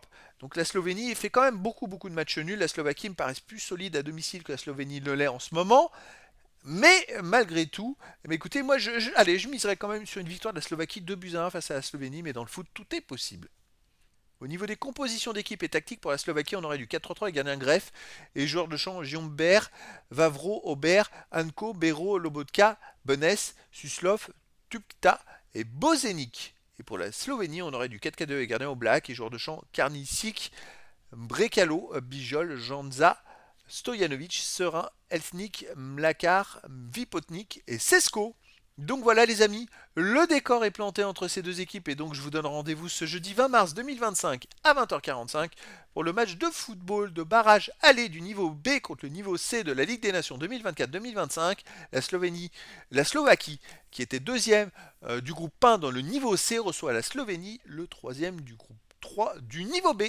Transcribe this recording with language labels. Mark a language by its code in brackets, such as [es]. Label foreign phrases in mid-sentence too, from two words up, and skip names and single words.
[fr] Donc la Slovénie fait quand même beaucoup de matchs nuls. La Slovaquie me paraît plus solide à domicile que la Slovénie ne l'est en ce moment. Mais malgré tout, écoutez, moi, allez, je miserais quand même sur une victoire de la Slovaquie 2 buts à 1 face à la Slovénie, mais dans le foot, tout est possible. Au niveau des compositions d'équipe et tactiques pour la Slovaquie, on aurait du 4-3-3 avec gardien Greff et joueurs de champ Giomber, Vavro, Aubert, Anko, Bero, Lobotka, Benes, Suslov, Tupta et Bozenik. Et pour la Slovénie, on aurait du 4-4-2 avec gardien Oblak et joueurs de champ Karnicic, Brekalo, Bijol, Janza, Stojanovic, Serin, Elsnik, Mlakar, Vipotnik et Sesko. Donc voilà les amis, le décor est planté entre ces deux équipes et donc je vous donne rendez-vous ce jeudi 20 mars 2025 à 20h45 pour le match de football de barrage aller du niveau B contre le niveau C de la Ligue des Nations 2024-2025. La Slovaquie qui était deuxième du groupe 1 dans le niveau C reçoit la Slovénie, le troisième du groupe 3 du niveau B.